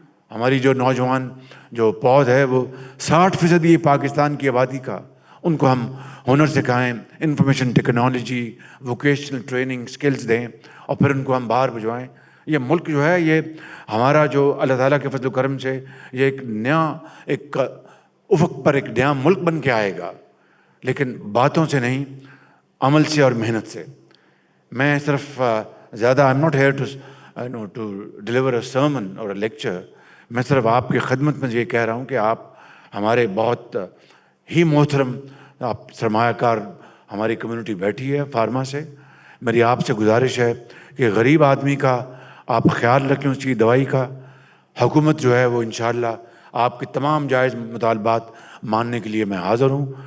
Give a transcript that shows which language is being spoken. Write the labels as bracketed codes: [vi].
[ur] ہماری جو نوجوان جو پود ہے وہ 60% یہ پاکستان کی آبادی کا، ان کو ہم ہنر سکھائیں، information technology, vocational training skills دیں، اور پھر ان کو ہم باہر بھجوائیں. یہ ملک جو ہے یہ ہمارا جو اللہ تعالیٰ کے فضل و کرم سے یہ ایک نیا ایک افق پر ایک نیا ملک بن کے آئے گا، لیکن باتوں سے نہیں، عمل سے اور محنت سے. میں صرف زیادہ [en] I'm not here to deliver a sermon or a lecture. [ur] میں صرف آپ کی خدمت میں یہ کہہ رہا ہوں کہ آپ ہمارے بہت ہی محترم آپ سرمایہ کار ہماری کمیونٹی بیٹھی ہے فارما سے. میری آپ سے گزارش ہے کہ غریب آدمی کا آپ خیال رکھیں، اس کی دوائی کا. حکومت جو ہے وہ انشاءاللہ آپ کے تمام جائز مطالبات ماننے کے لیے میں حاضر ہوں.